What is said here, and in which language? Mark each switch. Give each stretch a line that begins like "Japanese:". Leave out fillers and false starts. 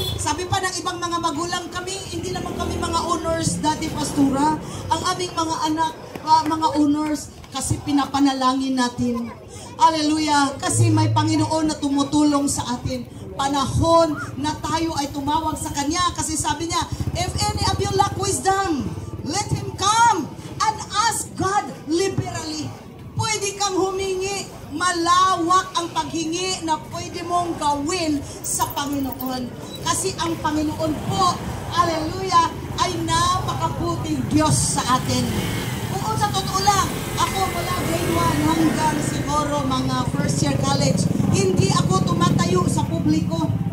Filipino: Sabi pa ng ibang mga magulang, kami, hindi naman kami mga honors dati, Pastora. Ang aming mga anak, mga honors, kasi pinapanalangin natin. Hallelujah. Kasi may Panginoon na tumutulong sa atin. Panahon na tayo ay tumawag sa Kanya.
English: Kasi sabi niya, if any of you lack wisdom, let him come and ask God liberally.
Filipino: Pwede kang humingi. Malawak ang paghingi na pwede mong gawin sa Panginoon. Kasi ang Panginoon po, hallelujah, ay napakabuting Diyos sa atin. Oo, sa totoo lang, ako mula grade 1 hanggang siguro mga first year college, hindi ako tumatayo sa publiko.